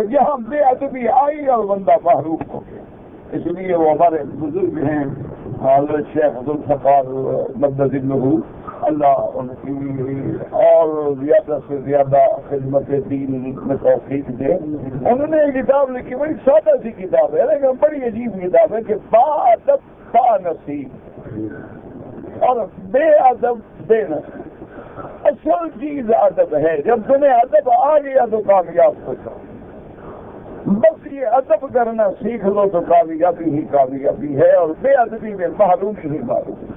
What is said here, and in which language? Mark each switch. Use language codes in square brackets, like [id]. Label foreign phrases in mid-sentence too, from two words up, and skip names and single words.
[ur] جہاں بے ادبی آئی اور بندہ محروم ہو گیا. اس لیے وہ ہمارے بزرگ ہیں حضرت شیخ عبدالغفار مدد اللہ، اللہ ان کی اور زیادہ سے زیادہ خدمت دین میں توفیق دے. انہوں نے ایک کتاب لکھی، بڑی سادہ سی کتاب ہے لیکن بڑی عجیب کتاب ہے کہ با ادب با نصیب اور بے ادب بے نصیب. اصل چیز ادب ہے. جب تمہیں ادب آ گیا تو کامیاب ہو جاؤ. بس یہ ادب کرنا سیکھ لو تو کامیابی ہی کامیابی ہے، اور بے ادبی میں محرومی ہی محروم.